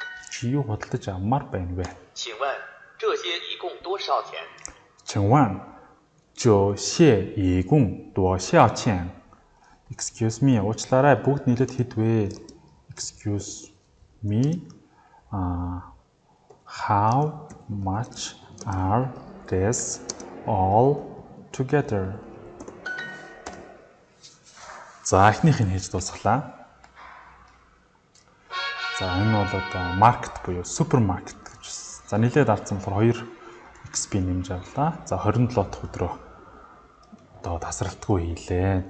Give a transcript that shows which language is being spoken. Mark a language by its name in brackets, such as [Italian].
[Mongolian] Чи юу худалдаж авмаар байна вэ? [Chinese] 请问这些一共多少钱？请问这些一共多少钱? [English] Excuse me, [Mongolian] уучлаарай бүгд нийлээд хэд вэ? [English] Excuse me. How much are these all together? [Mongolian] За эхнийхийг хийж дуусглаа. За энэ бол одоо маркет буюу супермаркет гэж байна. За нийлээд авсан болохоор 2 XP нэмж авлаа. За 27 дахь өдрөө одоо тасралтгүй хийлээ.